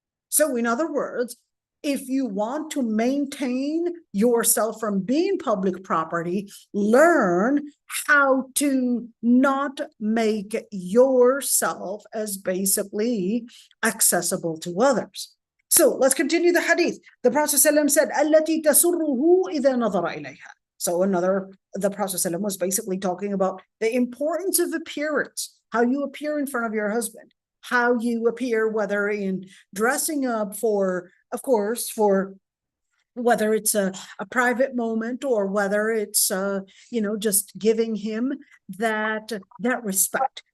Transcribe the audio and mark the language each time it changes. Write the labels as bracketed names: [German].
[English] So in other words, if you want to maintain yourself from being public property, learn how to not make yourself as basically accessible to others. So let's continue the hadith. The Prophet ﷺ said, [Arabic] التي تسره إذا نظر إليها. [English] So the Prophet ﷺ was basically talking about the importance of appearance, how you appear in front of your husband, how you appear, whether in dressing up for, of course, for whether it's a private moment, or whether it's, just giving him that respect.